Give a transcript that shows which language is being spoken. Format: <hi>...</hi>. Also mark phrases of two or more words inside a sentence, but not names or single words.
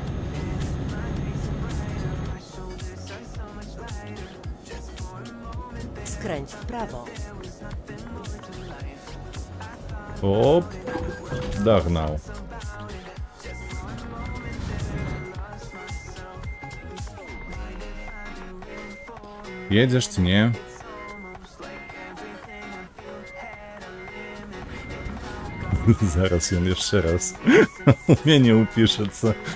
<pl>Skręć w prawo.</pl> <ru>Оп, догнал.</ru> <be>Едешь ці не? Зараз ён яшчэ раз у мяне ўпішацца.</be>